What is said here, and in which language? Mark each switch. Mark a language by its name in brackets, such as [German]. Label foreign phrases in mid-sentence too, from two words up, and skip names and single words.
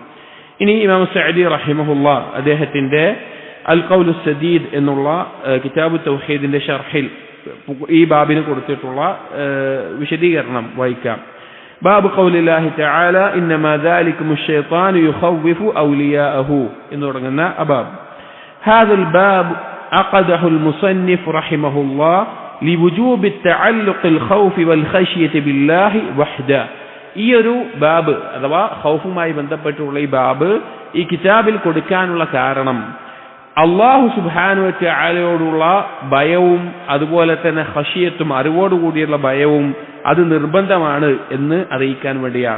[Malayalam] ഇനി ഇമാം സഅദി റഹിമഹുല്ലാഹ് അദ്ദേഹത്തിന്റെ അൽ ഖൗലു സദീദ് എന്നുള്ള കിതാബു തൗഹീദിന്റെ ഷർഹിൽ ഈ ബാബിന് കൊടുത്തിട്ടുള്ള വിശദീകരണം വായിക്കാം. [Arabic] باب قول الله تعالى إنما ذلكم الشيطان يخوف أولياءه [Malayalam] എന്ന് തുടങ്ങുന്ന അബാബ്. [Arabic] هذا الباب عقده المصنف رحمه الله لوجوب التعلق الخوف والخشية بالله وحده. [Malayalam] ഈ ഒരു ബാബ് അഥവാ ഖൗഫുമായി ബന്ധപ്പെട്ടുള്ള ഈ ബാബ് ഈ കിതാബിൽ കൊടുക്കാനുള്ള കാരണം അല്ലാഹു [Arabic] سبحانه وتعالى [Malayalam] ഭയവും അതുപോലെ തന്നെ ഖശിയത്തും അറിവോടുകൂടിയുള്ള ഭയവും അത് നിർബന്ധമാണ് എന്ന് അറിയിക്കാൻ വേണ്ടിയാണ്.